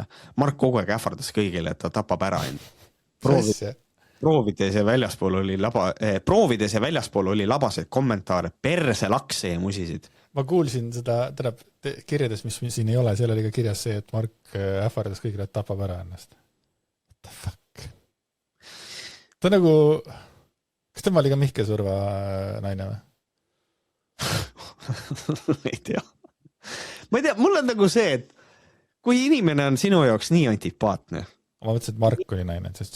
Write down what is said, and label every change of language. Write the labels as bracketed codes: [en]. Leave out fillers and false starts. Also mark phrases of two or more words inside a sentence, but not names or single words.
[et] Mark kogu aeg ähvardas kõigile, et ta tapab ära end. Proovides ja väljaspool oli labaseid kommentaare, perse lakse ja musisid. Ma kuulsin seda kirjades, mis siin ei ole, seal oli ka kirjas see, et Mark ähvardas kõigile, et tapab ära ennast. [en] What the fuck? [et] Ta nagu... Kas tema oli ka Mihkel Surva naine või? ei tea, mul on nagu see, et kui inimene on sinu jaoks nii antipaatne. Ma mõtlesin, et Mark oli naine, sest